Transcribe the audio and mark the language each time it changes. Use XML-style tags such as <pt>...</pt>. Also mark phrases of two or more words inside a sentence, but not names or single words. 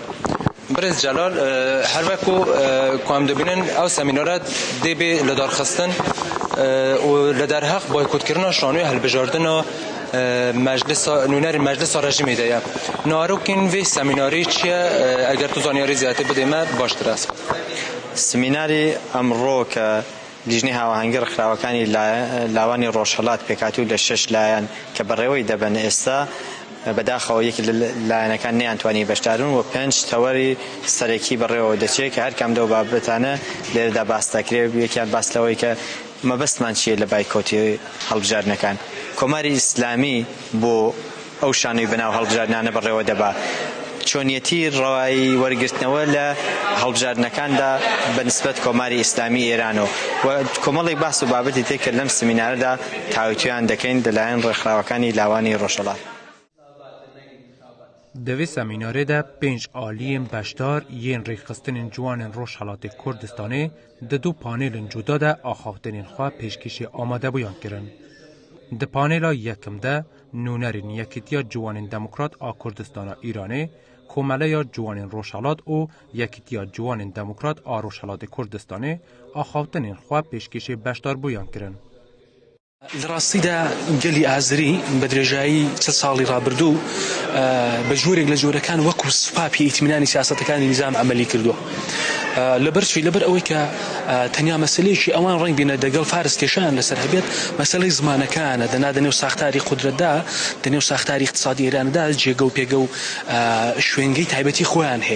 <ku>Birêz Celal, her wek ku em dibînin ew semînara dê bê li darxistin û li derheq baykotkirina şanoya hilbijartina nûnerên Meclisa Rejimê de ye. Narokên vê semînarê çi ye? Eger tu zanyarî zêdetir bidê me baştir e.</ku> <ckb>سمیناری ئەمڕۆ کە لیژنەی هاوەهەنگی ڕێکخراوەکانی لاوانی ڕۆژهەڵات پێکهاتوو لە 6 لایەن کە بەڕێوەی دەبن ئێستا بەداخەوە یەکی لە لایەنەکان نەیانتوانی بەشداربوون و 5 تەوەری سەرەکی بەڕێوەوە دەچێت کە هەر کام لەو بابەتانە لێرەدا باس دەکرێت. یەکیان باس لەوەی کە مەبەستمان چییە لە بایکۆتی هەڵبژاردنەکان. کۆماری ئیسلامی بۆ ئەو شانۆی بەناو هەڵبژاردنانە بەڕێوە دەبا. چۆنیەتی ڕەوایی وەرگرتنەوە لە هەڵبژاردنەکاندا بەنسبەت کۆماری ئیسلامی ئێرانەوە و کۆمەڵی باس و بابەتی تێکرد لەم سمینارەدا تاوتویان دەکەین لەلایەن ڕێکخراوەکانی لاوانی ڕۆژهەڵات.</ckb> <ku>Di vê semînarê de 5 aliyên beşdar yên rêxistinên ciwanên Rojhilatê Kurdistanê di du panêlin cuda de axaftinên xwe pêşkêşî amadebûyan kirin. Di panêla yekim de nûnerên Yekîtiya Ciwanên Demokrat a Kurdistana Îranê, Komeleya Ciwanên Rojhilat û Yekîtiya Ciwanên Demokrat a Rojhilatê Kurdistanê axaftinên xwe pêşkêşî beşdarbûyan kirin.</ku> <ckb>لە ڕاستیدا گەلی ئازری بە درێژایی چە ساڵی ڕابردوو بە ژوورێک لە جۆرەکان وەکو سوپاپی ئیتمینانی سیاسەتەکانی نیزام عملی کردووە. لەبەر ئەوەی کە تەنیا مەسەلەیەکی ئەوان ڕەنگ بینە دەگەڵ فارس کێشان لەسەر هەبێت مەسەلەی زمانەکانە دەنێو ساختاری قودرەتدا دەنێو ساختاری اقتصادی ئێراندا جێگە و پێگە و شوێنگەی تایبەتی خۆیان هەیە.</ckb>